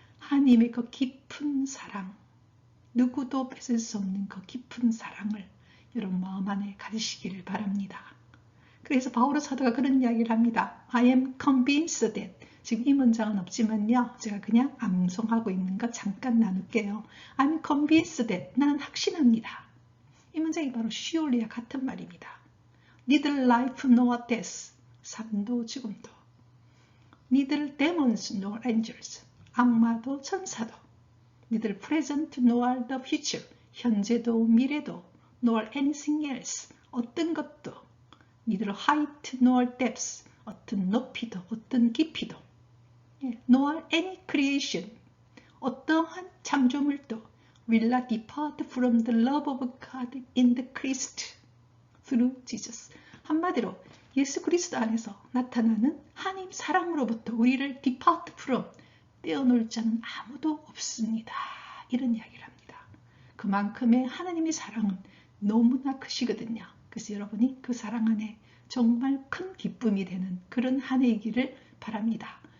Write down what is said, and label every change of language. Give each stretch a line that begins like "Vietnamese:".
Korean: 하나님의 그 깊은 사랑, 누구도 뺏을 수 없는 그 깊은 사랑을 여러분 마음 안에 가지시기를 바랍니다. 그래서 바오로 사도가 그런 이야기를 합니다.
English: I am convinced that
Korean: 지금 이 문장은 없지만요. 제가 그냥 암송하고 있는 거 잠깐 나눌게요.
English: I'm convinced that
Korean: 나는 확신합니다. 이 문장이 바로 surely와 같은 말입니다.
English: Neither life nor death
Korean: 삶도 죽음도
English: Neither demons nor angels
Korean: 악마도 천사도
English: Neither present nor the future
Korean: 현재도 미래도
English: nor anything else
Korean: 어떤 것도
English: Neither height nor depth
Korean: 어떤 높이도 어떤 깊이도
English: nor any creation
Korean: 어떠한 창조물도
English: will not depart from the love of God in the Christ through Jesus.
Korean: 한마디로 예수 그리스도 안에서 나타나는 하나님 사랑으로부터 우리를
English: depart from
Korean: 떼어놓을 자는 아무도 없습니다. 이런 이야기를 합니다. 그만큼의 하나님의 사랑은 너무나 크시거든요. 그래서 여러분이 그 사랑 안에 정말 큰 기쁨이 되는 그런 한 해이기를 바랍니다.